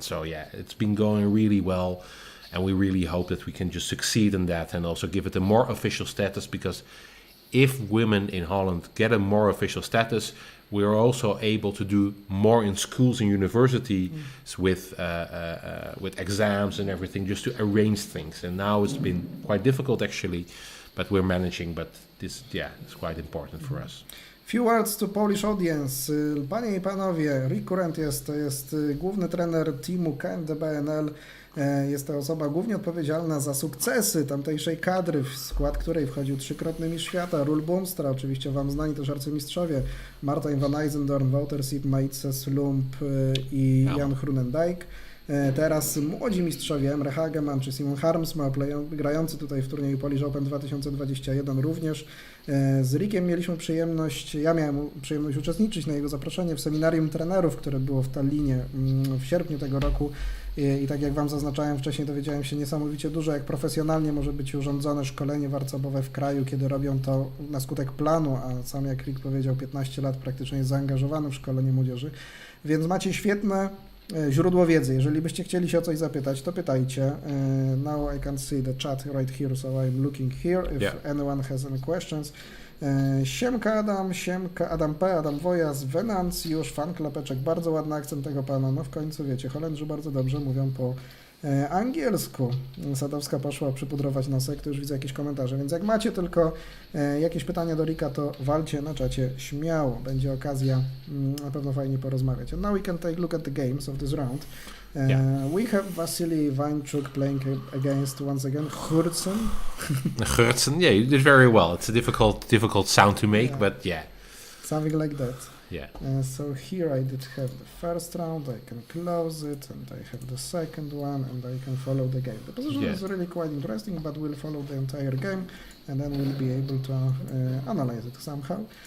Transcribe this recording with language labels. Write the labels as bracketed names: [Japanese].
[English] So yeah, it's been going really well, and we really hope that we can just succeed in that and also give it a more official status, because if women in Holland get a more official status, we are also able to do more in schools and universities with exams and everything, just to arrange things. And now it's been quite difficult actually, but we're managing. But this, it's quite important for us. Few words to Polish audience. [Polish] Panie i panowie, Rick Current to jest główny trener teamu KNDB-NL. Jest to osoba głównie odpowiedzialna za sukcesy tamtejszej kadry, w skład której wchodził trzykrotny mistrz świata, Roel Boomstra, oczywiście wam znani też arcymistrzowie, Martin van Eijsendorn, Wouter Siep, Maitse Slump i Jan Groenendijk. Teraz młodzi mistrzowie Emre Hageman czy Simon Harmsma, grający tutaj w turnieju Polish Open 2021 również. Z Rickiem ja miałem przyjemność uczestniczyć na jego zaproszenie w seminarium trenerów, które było w Tallinie w sierpniu tego roku. I tak jak wam zaznaczałem wcześniej, dowiedziałem się niesamowicie dużo, jak profesjonalnie może być urządzone szkolenie warcabowe w kraju, kiedy robią to na skutek planu, a sam jak Rick powiedział, 15 lat praktycznie jest zaangażowany w szkolenie młodzieży. Więc macie świetne źródło wiedzy. Jeżeli byście chcieli się o coś zapytać, to pytajcie. Now I can see the chat right here, so I'm looking here if anyone has any questions. Siemka Adam, siemka Adam P, Adam Wojas, Wenancjusz, fan Klepeczek, bardzo ładny akcent tego pana, no w końcu wiecie, Holendrzy bardzo dobrze mówią po angielsku. Sadowska poszła przypudrować nosek, to już widzę jakieś komentarze, więc jak macie tylko jakieś pytania do Ricka, to walcie na czacie śmiało, będzie okazja na pewno fajnie porozmawiać. [English] And now we can take a look at the games of this round. We have Vasily Ivanchuk playing against, once again, Shvartsman. Shvartsman, you did very well. It's a difficult sound to make, but something like that. Yeah. So here I did have the first round, I can close it, and I have the second one, and I can follow the game. The position is really quite interesting, but we'll follow the entire game, and then we'll be able to analyze it somehow.